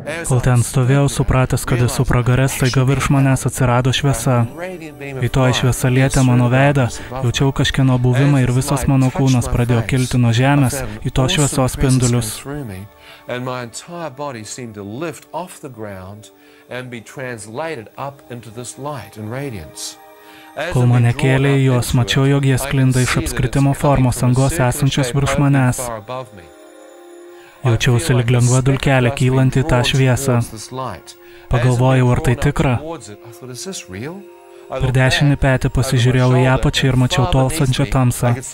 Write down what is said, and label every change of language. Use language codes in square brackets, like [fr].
[lt] Kol ten stovėjau, supratęs, kad esu pragare, staiga virš manęs atsirado šviesa. Kai toji šviesa lietė mano veidą, jaučiau kažkieno buvimą ir visas mano kūnas pradėjo kilti nuo žemės į tos šviesos spindulius. [en] And my entire body seemed to lift off the ground and be translated up into this light and radiance. [lt] Kol mane kėlė į juos, mačiau, jog jie sklinda iš apskritimo formos angos esančios virš manęs. Jaučiausi lyg lengva dulkelė kylanti tą šviesą. Pagalvojau, ar tai tikra. Per dešinį petį pasižiūrėjau į apačią ir mačiau tolstančią tamsą.